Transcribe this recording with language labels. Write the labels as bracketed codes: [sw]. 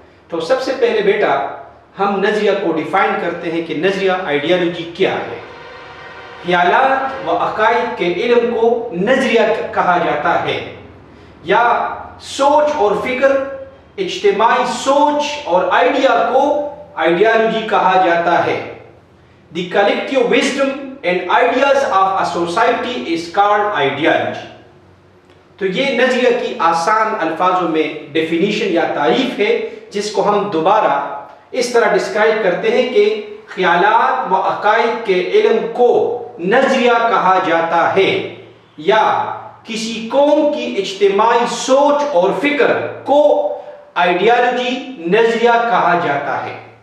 [ur] تو سب سے پہلے بیٹا ہم نظریہ کو ڈیفائن کرتے ہیں کہ نظریہ آئیڈیالوجی کیا ہے. خیالات و عقائد کے علم کو نظریہ کہا جاتا ہے یا سوچ اور فکر، اجتماعی سوچ اور آئیڈیا کو آئیڈیالوجی کہا جاتا ہے. [en] The collective wisdom and ideas of a society is called ideology. [ur] تو یہ نظریہ کی آسان الفاظوں میں ڈیفینیشن یا تعریف ہے جس کو ہم دوبارہ اس طرح ڈسکرائب کرتے ہیں کہ خیالات و عقائد کے علم کو نظریہ کہا جاتا ہے یا کسی قوم کی اجتماعی سوچ اور فکر کو آئیڈیالوجی نظریہ کہا جاتا ہے.